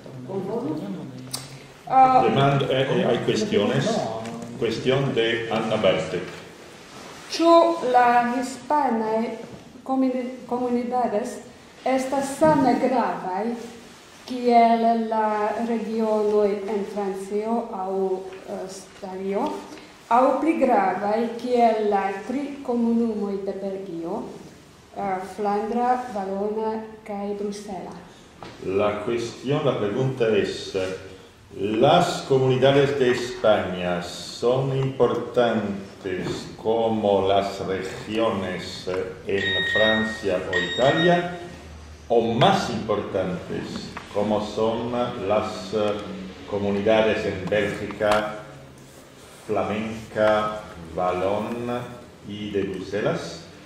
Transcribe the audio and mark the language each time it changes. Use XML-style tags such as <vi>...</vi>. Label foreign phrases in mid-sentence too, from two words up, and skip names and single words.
<es>con vos. Hay cuestiones. Cuestión de Anna Bertek.</es> <eo>Ĉu la hispanaj comunidades estas same gravaj kiel la regionoj en Francio aŭ Italia, aŭ pli gravaj kiel la 3 komunumoj de Belgio, Flandra, Valona kaj Brusela?</eo> <es>La pregunta es, ¿las comunidades de España son importantes como las regiones en Francia o Italia, o más importantes como son las comunidades en Bélgica, Flamenca, Valona y de Bruselas?</es>